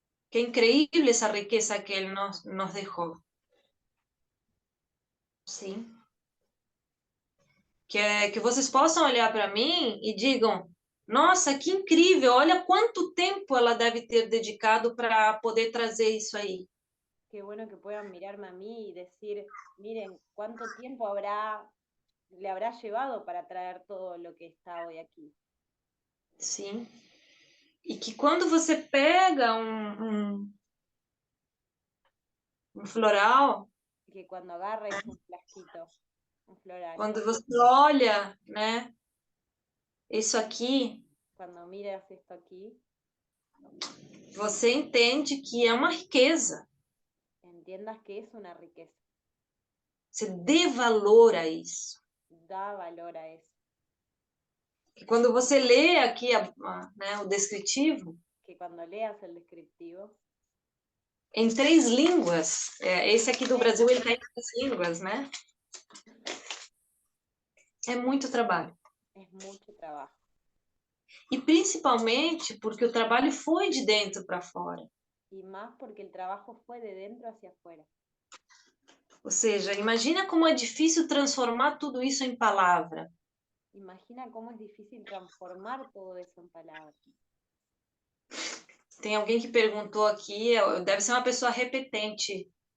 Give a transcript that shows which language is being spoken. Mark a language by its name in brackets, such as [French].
[Spanish] Qué increíble esa riqueza que él nos dejó. [Portuguese] Sim. Que vocês possam olhar para mim e digam: nossa, que incrível, olha quanto tempo ela deve ter dedicado para poder trazer isso aí. [Spanish] Qué bueno que puedan mirarme a mí y decir, miren, cuánto tiempo le habrá llevado para traer todo lo que está hoy aquí. [Portuguese] Sim. E que quando você pega um floral, [Spanish] Que cuando agarres un flasquito, un floral, [Portuguese] quando você olha, né, isso aqui, [Spanish] cuando miras esto aquí, [Portuguese] você entende que é uma riqueza. [Spanish] entiendas que es una riqueza. [Portuguese] Você dê valor a isso. [Spanish] Da valor a eso. [Portuguese] Que quando você lê aqui né, o descritivo, [Spanish] Que cuando leas el descriptivo, [Portuguese] em 3 línguas, esse aqui do Brasil, ele está em 3 línguas, né? É muito trabalho. [Spanish] es mucho trabajo. [Portuguese] E principalmente porque o trabalho foi de dentro para fora. [Spanish] Y más porque el trabajo fue de dentro hacia afuera. [Portuguese] Ou seja, imagina como é difícil transformar tudo isso em palavra. [Spanish] Imagina cómo es difícil transformar todo eso en palabras. [Portuguese] Tem alguém que perguntou aqui, deve ser uma pessoa repetente.